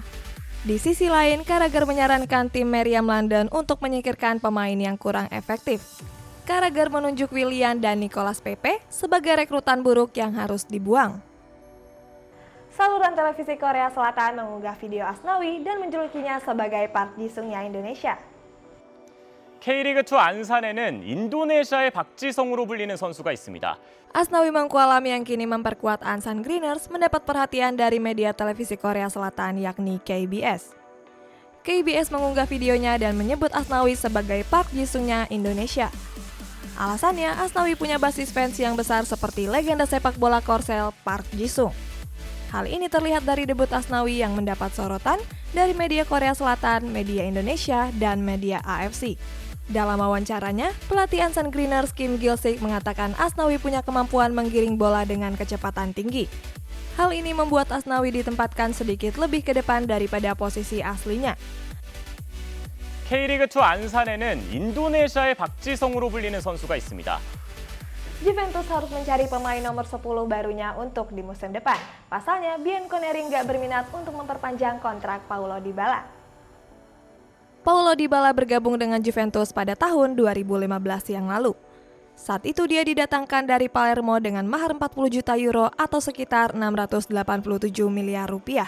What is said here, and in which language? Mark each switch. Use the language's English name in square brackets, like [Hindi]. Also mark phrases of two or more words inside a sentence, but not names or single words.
[Indonesian] Di sisi lain, Carragher menyarankan tim Meriam London untuk menyingkirkan pemain yang kurang efektif. Carragher menunjuk Willian dan Nicolas Pepe sebagai rekrutan buruk yang harus dibuang. Saluran televisi Korea Selatan mengunggah video Asnawi dan menjulukinya sebagai Park Ji-sungnya Indonesia. [Korean] K리그2 안산에는 인도네시아의 박지성으로 불리는 선수가 있습니다. [Indonesian] Asnawi Mangkualam yang kini memperkuat Ansan Greeners mendapat perhatian dari media televisi Korea Selatan yakni KBS. KBS mengunggah videonya dan menyebut Asnawi sebagai Park Ji-sungnya Indonesia. Alasannya, Asnawi punya basis fans yang besar seperti legenda sepak bola Korsel Park Ji-sung. Hal ini terlihat dari debut Asnawi yang mendapat sorotan dari media Korea Selatan, media Indonesia, dan media AFC. Dalam wawancaranya, pelatih Ansan Greeners Kim Gil-sik mengatakan Asnawi punya kemampuan menggiring bola dengan kecepatan tinggi. Hal ini membuat Asnawi ditempatkan sedikit lebih ke depan daripada posisi aslinya. [Korean] K리그2 안산에는 인도네시아의 박지성으로 불리는 선수가 있습니다. [Indonesian] Juventus harus mencari pemain nomor 10 barunya untuk di musim depan. Pasalnya, Bianconeri nggak berminat untuk memperpanjang kontrak Paulo Dybala. Paulo Dybala bergabung dengan Juventus pada tahun 2015 yang lalu. Saat itu dia didatangkan dari Palermo dengan mahar 40 juta euro atau sekitar 687 miliar rupiah.